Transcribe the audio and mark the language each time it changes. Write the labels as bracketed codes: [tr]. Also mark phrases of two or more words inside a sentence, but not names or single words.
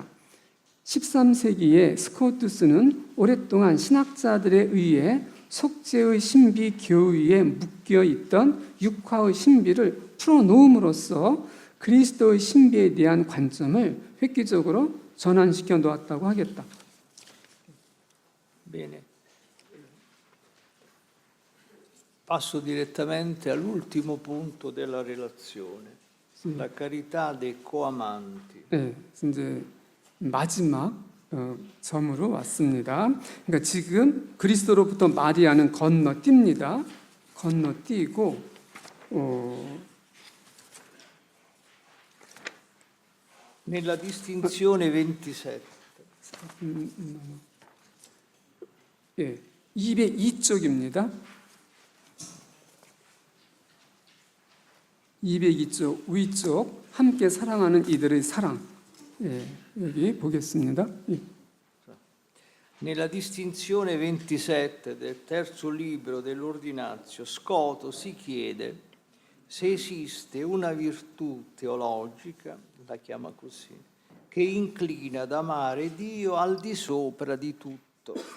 [ko] 13세기에 스코투스는 오랫동안 신학자들에 의해 속죄의 신비 교위에 묶여 있던 육화의 신비를 풀어놓음으로써 그리스도의 신비에 대한 관점을 획기적으로 전환시켜 놓았다고 하겠다. [it] Bene. Passo direttamente all'ultimo punto della relazione, la carità dei coamanti. [ko] 네, 이제 마지막 점으로 왔습니다. 그러니까 지금 그리스도로부터 마리아는 건너뜁니다. 건너뛰고 [it] Nella distinzione 27. [ko] 예, 202쪽입니다. 202쪽 위쪽 함께 사랑하는 이들의 사랑. 예, 여기 보겠습니다. 예. [it] Nella distinzione 27 del terzo libro dell'Ordinatio, Scoto si chiede se esiste una virtù teologica, la chiama così, che inclina ad amare Dio al di sopra di tutto.